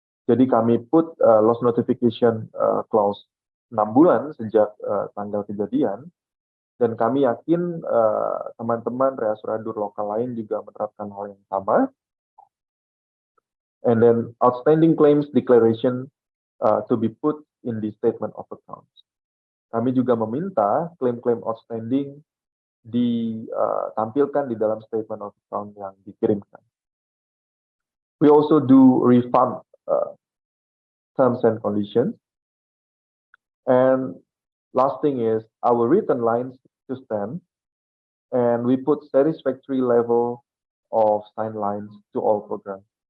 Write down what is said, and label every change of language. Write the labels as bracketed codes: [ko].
[id] Jadi kami [en] put loss notification clause [id] 6 bulan sejak tanggal kejadian, dan kami yakin teman-teman reasuradur lokal lain juga menerapkan hal yang sama. [en] And then outstanding claims declaration to be put in the statement of accounts. [id] Kami juga meminta klaim-klaim outstanding ditampilkan di dalam statement of account yang dikirimkan. [en] We also do refund terms and conditions. And last thing is our written lines to stand, and we put satisfactory level of sign lines to all programs.